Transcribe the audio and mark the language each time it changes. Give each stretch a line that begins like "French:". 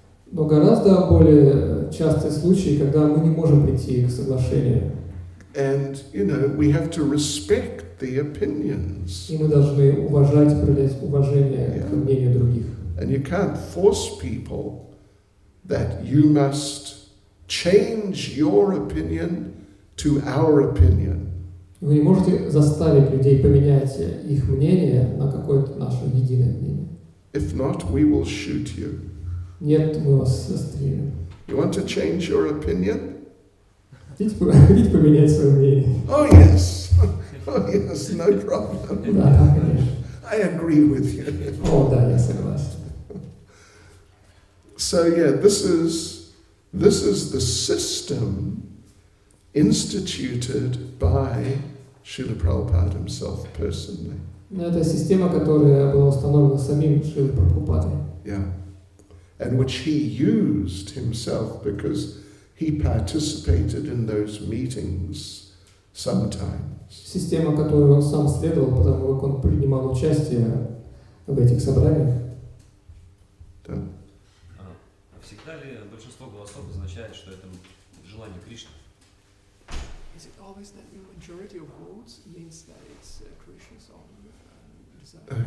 Russian: Но гораздо более частые случаи, когда мы не можем прийти к соглашению.
English: And, we have to respect the opinions.
Russian: И мы должны уважать, проявлять уважение к мнению других.
English: And you can't force people that you must change your opinion to our opinion.
Russian: Вы не можете заставить людей поменять их мнение на какое-то наше единое мнение.
English: If not, we will shoot you.
Russian: Нет, мы вас застрелим.
English: You want to change your opinion?
Russian: Хотите поменять свое мнение?
English: Oh yes. Oh yes, no problem.
Russian: Да, конечно.
English: I agree with you.
Russian: О, да, я согласен.
English: So yeah, this is the system instituted by Srila Prabhupada himself personally.
Russian: Но это система, которая была установлена самим Шрилой Прабхупадой.
English: Yeah. And which he used himself because he participated in those meetings sometimes.
Russian: Система, которую он сам следовал, потому как он принимал участие в этих собраниях. Да. Всегда ли большинство голосов означает, что это желание Кришны?
English: Is it always that the majority of votes means that it's Krishna's own desire?